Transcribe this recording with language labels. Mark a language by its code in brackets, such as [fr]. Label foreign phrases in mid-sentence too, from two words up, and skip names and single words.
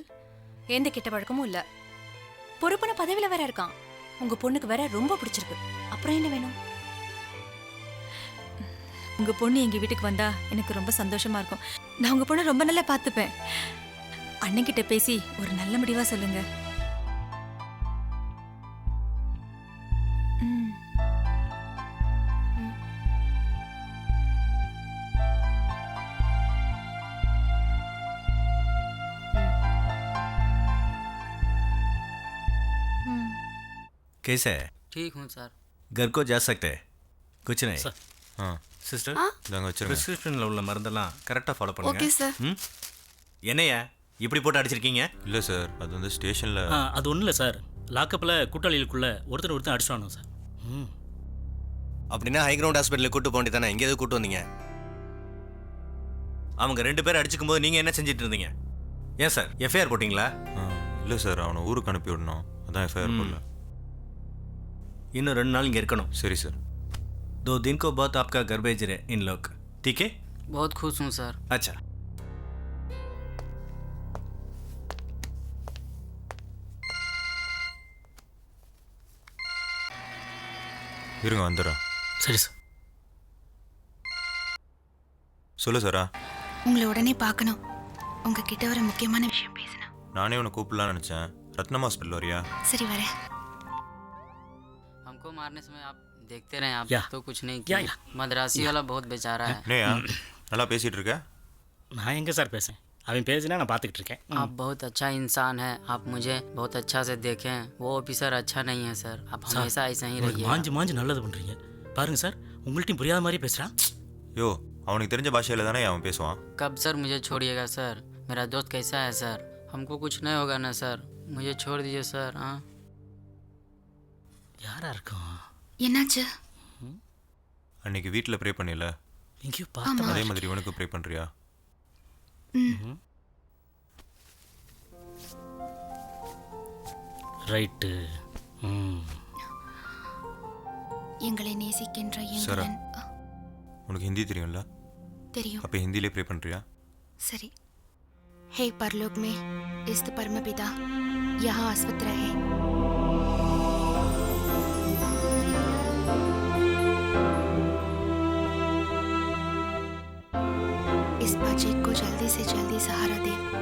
[ta] எந்த கெட்ட பழக்கமும் இல்ல. பொறுப்பான பதவியில வேற இருக்கான். உங்க பொண்ணுக்கு வேற ரொம்ப பிடிச்சிருக்கு. அப்புறம் என்ன வேணும்? உங்க பொண்ணு எங்க வீட்டுக்கு வந்தா எனக்கு ரொம்ப சந்தோஷமா இருக்கும். நான் உங்க பொண்ணை ரொம்ப நல்லா பார்த்துப்பேன். அண்ணன்கிட்ட பேசி ஒரு நல்ல முடிவா சொல்லுங்க. [hi] कैसे है? ठीक हूँ सर। घर को जा सकते हैं? कुछ नहीं सर। हाँ सिस्टर [ta] இதாங்க வச்சிருங்க. ப்ரிஸ்கிரிப்ஷனில் உள்ள மருந்தெல்லாம் கரெக்டாக ஃபாலோ பண்ணுங்க. ஓகே சார். என்னையா இப்படி போட்டு அடிச்சிருக்கீங்க? இல்லை சார், அது வந்து ஸ்டேஷனில். அது ஒன்றும் இல்லை சார். லாக்கப்பில் கூட்டாளிகளுக்குள்ள ஒருத்தர் அடிச்சுவானோ சார். அப்படின்னா [en] high ground [ta] ஹாஸ்பிட்டலுக்கு கூட்டு போக வேண்டியதானே? எங்கே எதுவும் கூட்டு வந்தீங்க? அவங்க 2 பேர் அடிச்சுக்கும் போது நீங்கள் என்ன செஞ்சுட்டு இருந்தீங்க? ஏன் சார் எஃப்ஐஆர் போட்டிங்களா? இல்லை சார், அவனை ஊருக்கு அனுப்பி விடணும், அதான் எஃப்ஐஆர் போடல. இன்னும் 2 நாள் இங்கே இருக்கணும். சரி சார். [hi] 2 दिन को बाद आपका घर भेज रहे इन लोग, ठीक है? बहुत खुश हूँ सर। अच्छा [ta] இருங்க வந்துடுறேன். சரி சார். சொல்லு சாரா. உங்களை உடனே பார்க்கணும். உங்ககிட்ட ஒரு முக்கியமான விஷயம் பேசணும். நானே உன்னை கூப்பிடலான்னு நினச்சேன். ரத்னம் ஹாஸ்பிட்டல் வரியா? சரி வரேன். [hi] हमको मारने समय आप देखते रहे, आप तो कुछ नहीं किया। मद्रासी वाला बहुत बेचारा है। [ta] நேயா நல்லா பேசிட்டு இருக்க. நான் எங்கே சார் பேசுகிறேன்? அவன் பேசினா நான் பார்த்துக்கிட்டு இருக்கேன். [hi] आप बहुत अच्छा इंसान है, आप मुझे बहुत अच्छा से देखें। वो ऑफिसर अच्छा नहीं है सर, आप हमेशा ऐसा ही रहिए। [ta] மாஞ்சு நல்லது பண்ணுறீங்க பாருங்க சார். உங்கள்ட்டையும் புரியாத மாதிரி பேசுகிறான். யோ, அவனுக்கு தெரிஞ்ச பாஷையில் தானே அவன் பேசுவான். [hi] कब सर मुझे छोड़िएगा सर? मेरा दोस्त कैसा है सर? हमको कुछ नहीं होगा ना सर? मुझे छोड़ दीजिए सर। हाँ [ta] யாரா இருக்கும்? என்னாச்சு? அன்னைக்கு வீட்டில் ப்ரே பண்ணில, எங்கேயோ பார்த்த அதே மாதிரி இவனுக்கு ப்ரே பண்ணுறியா? ரைட்டு. எங்களை நேசிக்கின்ற சாரா, எங்களன். உனக்கு ஹிந்தி தெரியும்ல? தெரியும். அப்போ ஹிந்திலே ப்ரே பண்ணுறியா? சரி. [hi] हे परलोक में स्थित परमपिता, यहाँ अस्वस्थ रहे। इस बच्चे को जल्दी से जल्दी सहारा दे।